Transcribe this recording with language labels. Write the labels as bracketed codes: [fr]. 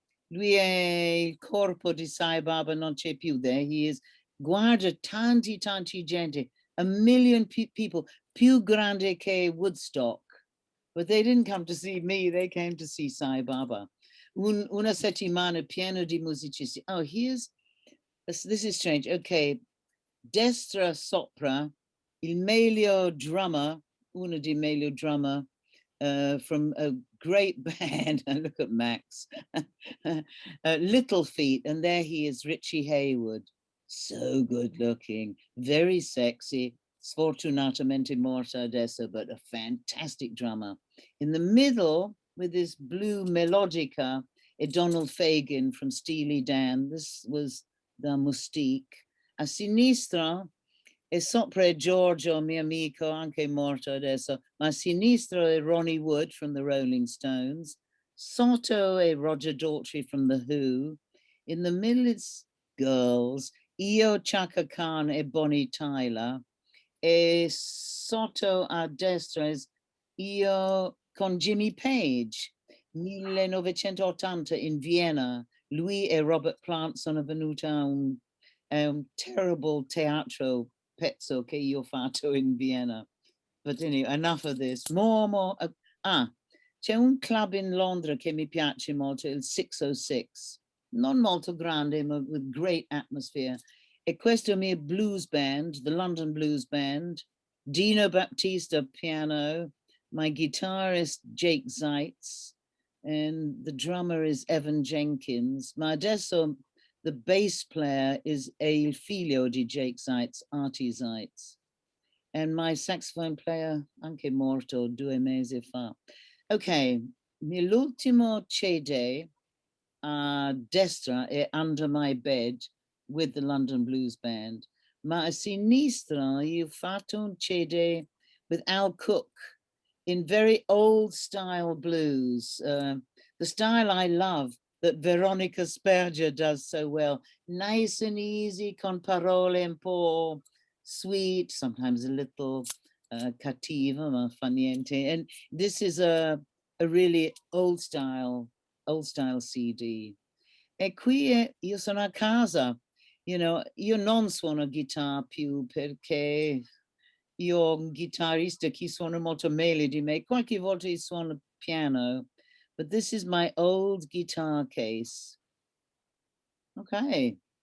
[it] Lui è il corpo di Sai Baba, non c'è più [en] there. He is, [it] guarda tanti gente, [en] 1 million people, [it] più grande che Woodstock. [en] But they didn't come to see me, they came to see Sai Baba. [it] Una settimana piena di musicisti. [en] Oh, this is strange. [it] Okay, destra sopra, il meglio drummer, uno di meglio drummer, [en] from a great band. Look at Max. Little Feet, and there he is, Richie Hayward. So good looking, very sexy, [it] sfortunatamente morto adesso, [en] but a fantastic drummer. In the middle, with this blue melodica, a Donald Fagen from Steely Dan. This was the Mustique. [it] A sinistra, e sopra è Giorgio, mio amico, anche morto adesso, ma a sinistra è Ronnie Wood [en] from the Rolling Stones. [it] Sotto è Roger Daltrey [en] from The Who. In the middle it's girls, [it] io, [en] Chaka Khan e Bonnie Tyler. [it] E sotto a destra è io con Jimmy Page, 1980 in Vienna. Lui e Robert Plant sono venuti a un terrible teatro pezzo che io ho fatto in Vienna. [en] But anyway, enough of this. More. [it] C'è un club in Londra che mi piace molto, il 606. Non molto grande, ma [en] with great atmosphere. [it] E questo mio [en] blues band, the London Blues Band, Dino Baptista piano, my guitarist Jake Zeitz, and the drummer is Evan Jenkins. [it] Ma adesso [en] the bass player is [it] il figlio di Jake Zeitz, Artie Zeitz. [en] And my saxophone player, [it] anche morto 2 mesi fa. Okay, l'ultimo CD a destra è Under My Bed [en] with the London Blues Band. [it] Ma a sinistra io ho fatto un CD [en] with Al Cook in very old style blues. The style I love that Veronica Sperger does so well. Nice and easy, [it] con parole un po' sweet, [en] sometimes a little [it] cattiva, ma fa niente. [en] And this is a really old style CD. [it] E qui io sono a casa, [en] you know, [it] io non suono chitarra più perché io ho un chitarrista che suona molto meglio di me. Qualche volta suono piano, [en] but this is my old guitar case. Okay.